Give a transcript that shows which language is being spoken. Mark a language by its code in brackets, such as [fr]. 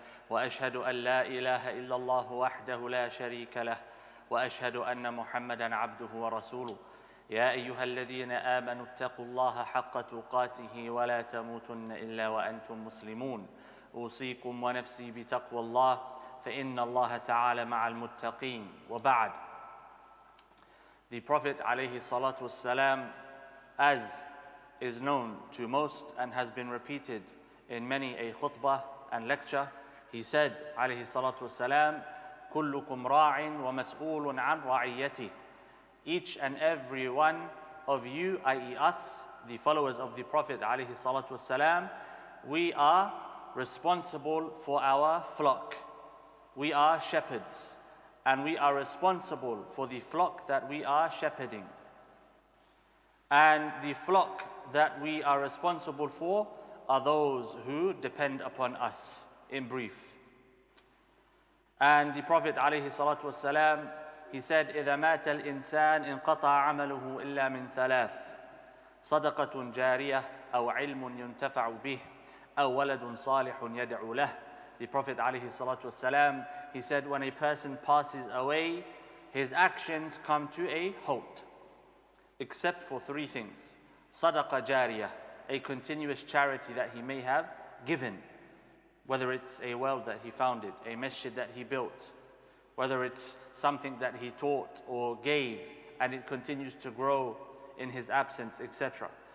[ar] وأشهد أن لا إله إلا الله وحده لا شريك له وأشهد أن محمدًا عبده ورسوله يا أيها الذين آمنوا اتقوا الله حق تقاته ولا تموتن إلا وأنتم مسلمون أوصيكم ونفسي بتقوى الله فإن الله تعالى مع المتقين وبعد. [en] The Prophet alayhi salatu wassalam, as is known to most and has been repeated in many a khutbah and lecture, he said alayhi salatu wassalam, [ar] كلكم راع ومسؤول عن رعيته. [en] Each and every one of you, i.e. us, the followers of the Prophet alayhi salatu wassalam, we are responsible for our flock. We are shepherds, and we are responsible for the flock that we are shepherding. And the flock that we are responsible for are those who depend upon us, in brief. And the Prophet ﷺ, he said, [ar] إِذَا مَاتَ الْإِنسَانِ انْقَطَعَ عَمَلُهُ إِلَّا مِنْ ثَلَاثٍ صَدَقَةٌ جَارِيَةٌ أَوْ عِلْمٌ يُنْتَفَعُ بِهِ أَوْ وَلَدٌ صَالِحٌ يَدْعُو لَهُ. [en] The Prophet ﷺ, he said, when a person passes away, his actions come to a halt. except for three things. Sadaqah jariyah, a continuous charity that he may have given, whether it's a well that he founded, a masjid that he built, whether it's something that he taught or gave and it continues to grow in his absence, etc.